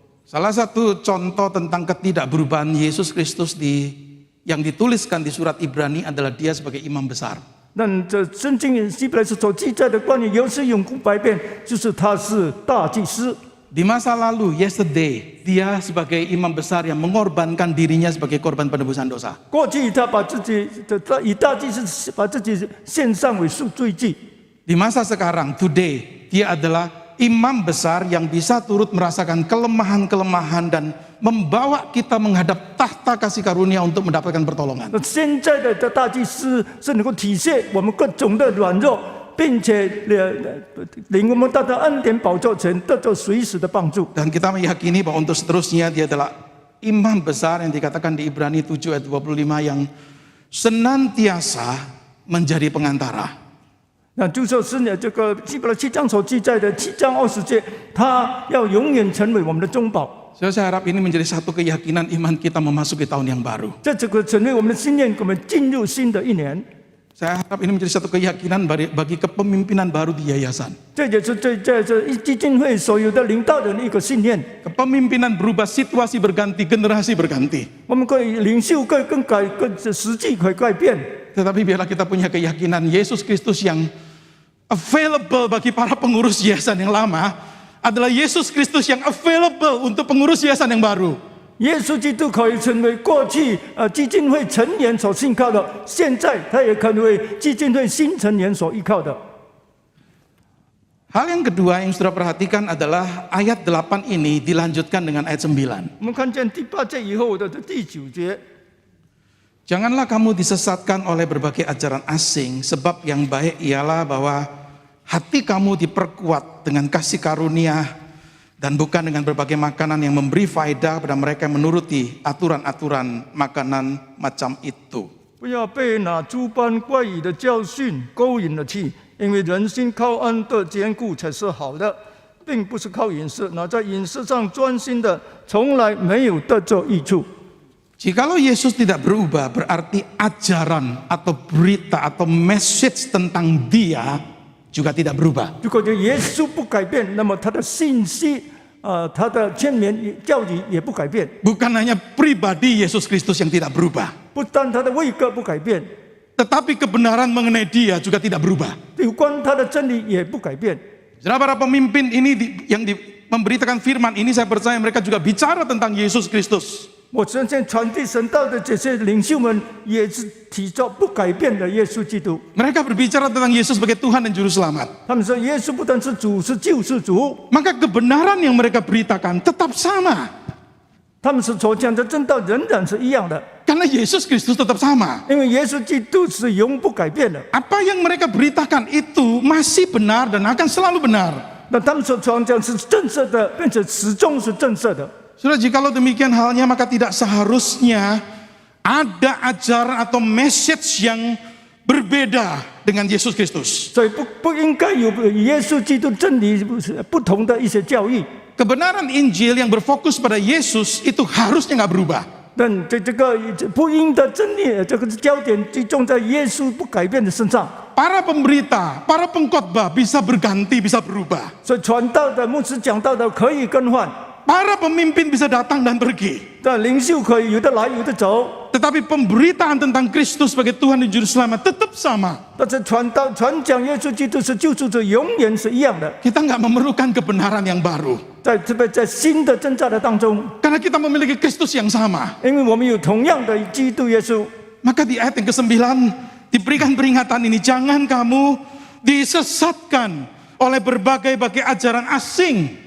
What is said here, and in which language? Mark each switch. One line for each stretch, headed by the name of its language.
Indonesian: Salah satu contoh tentang ketidakberubahan Yesus Kristus yang dituliskan di surat Ibrani adalah dia sebagai imam besar.
Chinese: 但这圣经希伯来书所记载的关于耶稣永不改变，就是他是大祭司。
Indonesian: Di masa lalu, yesterday, dia sebagai imam besar yang mengorbankan dirinya sebagai korban penebusan dosa.
Chinese: 过去他以大祭司把自己献上为赎罪祭。
Indonesian: Di masa sekarang, today, dia adalah imam besar yang bisa turut merasakan kelemahan-kelemahan dan membawa kita menghadap tahta kasih karunia untuk mendapatkan pertolongan.
Chinese: 现在的大祭司是能够体现我们各种的软弱，并且领我们到的恩典宝座前，得到随时的帮助。
Indonesian: Dan kita meyakini bahwa untuk seterusnya dia adalah imam besar yang dikatakan di Ibrani 7 ayat 25 yang senantiasa menjadi pengantara.
Chinese: 那就是呢，这个希伯来7章所记载的7章20节，他要永远成为我们的中保。
Indonesian: Saya harap ini menjadi satu keyakinan iman kita memasuki tahun yang baru.
Chinese: 这个成为我们的信念，我们进入新的一年。
Indonesian: Saya harap ini menjadi satu keyakinan bagi kepemimpinan baru di yayasan.
Chinese: 这也是这基金会所有的领导人的一个信念。
Indonesian: Kepemimpinan berubah, situasi berganti, generasi berganti.
Chinese: 我们可以领袖可以更改，实际可以改变。
Indonesian: Tetapi biarlah kita punya keyakinan Yesus Kristus yang available bagi para pengurus yayasan yang lama adalah Yesus Kristus yang available untuk pengurus yayasan yang baru.
Chinese: 耶稣基督可以成为过去基金会成员所信靠的，现在他也可能为基金会新成员所依靠的。
Indonesian: Hal yang kedua yang saudara perhatikan adalah ayat 8 ini dilanjutkan dengan ayat 9.
Chinese: 我们看见第8节以后的第9节。
Indonesian: Janganlah kamu disesatkan oleh berbagai ajaran asing, sebab yang baik ialah bahwa hati kamu diperkuat dengan kasih karunia dan bukan dengan berbagai makanan yang memberi faedah pada mereka yang menuruti aturan-aturan makanan macam itu.
Chinese: 不要被那诸般怪异的教训勾引了去，因为人心靠恩的坚固才是好的，并不是靠饮食。那在饮食上专心的，从来没有得着益处。
Indonesian: Jikalau Yesus tidak berubah, berarti ajaran atau berita atau message tentang Dia juga tidak berubah.
Chinese: 如果耶稣不改变，那么他的信息，他的劝勉教理也不改变。
Indonesian: Bukan hanya pribadi Yesus Kristus yang tidak berubah,
Chinese: 不但他的位格不改变，
Indonesian: tetapi kebenaran mengenai Dia juga tidak berubah.
Chinese: 有关他的真理也不改变。
Indonesian: Saudara, para pemimpin ini yang memberitakan firman ini, saya percaya mereka juga bicara tentang Yesus Kristus.
Chinese: 我相信传递神道的这些领袖们也是提着不改变的耶稣基督。
Indonesian: Mereka berbicara tentang Yesus sebagai Tuhan dan Juru Selamat.
Chinese: 他们说耶稣不但是主，是救世主。
Indonesian: Maka kebenaran yang mereka beritakan tetap sama.
Chinese: 他们是所讲的真道仍然是一样的，
Indonesian: Karena Yesus Kristus tetap sama.
Chinese: 因为耶稣基督是永不改变的。
Indonesian: Apa yang mereka beritakan itu masih benar dan akan selalu benar.
Chinese: 那他们所传讲是正色的，并且始终是正色的。
Indonesian: Saudara, jikalau demikian halnya maka tidak seharusnya ada ajaran atau message yang berbeda dengan Yesus Kristus.
Chinese: 所以不应该有耶稣基督真理不同的一些教义。
Indonesian: Kebenaran Injil yang berfokus pada Yesus itu harusnya nggak berubah.
Chinese: 但这个福音的真理，这个焦点集中在耶稣不改变的身上。
Indonesian: Para pemberita, para pengkhotbah bisa berganti, bisa berubah.
Chinese: 所以传道的、牧师讲道的可以更换，
Indonesian: Para pemimpin bisa datang dan pergi.
Chinese: 但领袖可以有的来有的走。
Indonesian: Tetapi pemberitaan tentang Kristus sebagai Tuhan dan Juru Selamat tetap sama.
Chinese: 但是传讲耶稣基督是救主者，永远是一样的。
Indonesian: Kita nggak memerlukan kebenaran yang baru.
Chinese: 在新的挣扎的当中，
Indonesian: Karena kita memiliki Kristus yang sama.
Chinese: 因为我们有同样的基督耶稣。
Indonesian: Maka di ayat yang ke-9 diberikan peringatan ini. Jangan kamu disesatkan oleh berbagai-bagai ajaran asing.